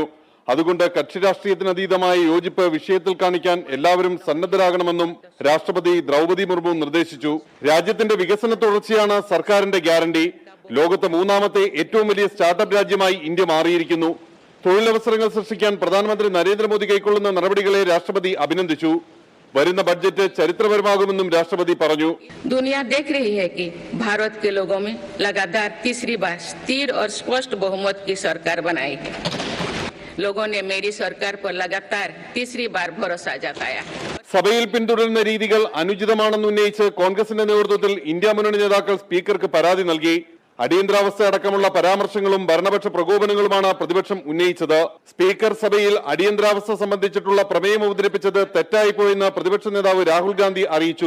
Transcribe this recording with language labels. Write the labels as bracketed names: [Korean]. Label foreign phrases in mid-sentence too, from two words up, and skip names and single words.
[Malayalam] അതുകൊണ്ട് കക്ഷി രാഷ്ട്രീയത്തിനതീതമായ യോജിപ്പ് വിഷയത്തിൽ കാണിക്കാൻ എല്ലാവരും സന്നദ്ധരാകണമെന്നും രാഷ്ട്രപതി ദ്രൗപദി മുർമു നിർദ്ദേശിച്ചു. രാജ്യത്തിന്റെ വികസന തുടർച്ചയാണ് സർക്കാരിന്റെ ഗ്യാരണ്ടി. ലോകത്തെ മൂന്നാമത്തെ ഏറ്റവും വലിയ സ്റ്റാർട്ടപ്പ് രാജ്യമായി ഇന്ത്യ മാറിയിരിക്കുന്നു. തൊഴിലവസരങ്ങൾ സൃഷ്ടിക്കാൻ പ്രധാനമന്ത്രി നരേന്ദ്രമോദി കൈക്കൊള്ളുന്ന നടപടികളെ രാഷ്ട്രപതി അഭിനന്ദിച്ചു. വരുന്ന ബഡ്ജറ്റ് ചരിത്രപരമാകുമെന്നും രാഷ്ട്രപതി പറഞ്ഞു. [Hindi] दुनिया देख रही है कि भारत के लोगों में लगातार तीसरी बार स्थिर और स्पष्ट बहुमत की सरकार बनाई है. लोगों ने मेरी सरकार पर लगातार तीसरी बार भरोसा जताया. [Malayalam] സഭയിൽ പിന്തുടരുന്ന രീതികൾ അനുചിതമാണെന്ന് ഉന്നയിച്ച് കോൺഗ്രസിന്റെ നേതൃത്വത്തിൽ ഇന്ത്യ മുന്നണി നേതാക്കൾ സ്പീക്കർക്ക് പരാതി നൽകി. അടിയന്തരാവസ്ഥ അടക്കമുള്ള പരാമർശങ്ങളും ഭരണപക്ഷ പ്രകോപനങ്ങളുമാണ് പ്രതിപക്ഷം ഉന്നയിച്ചത്. സ്പീക്കർ സഭയിൽ അടിയന്തരാവസ്ഥ സംബന്ധിച്ചിട്ടുള്ള പ്രമേയം അവതരിപ്പിച്ചത് തെറ്റായിപ്പോയെന്ന് പ്രതിപക്ഷ നേതാവ് രാഹുൽ ഗാന്ധി അറിയിച്ചു.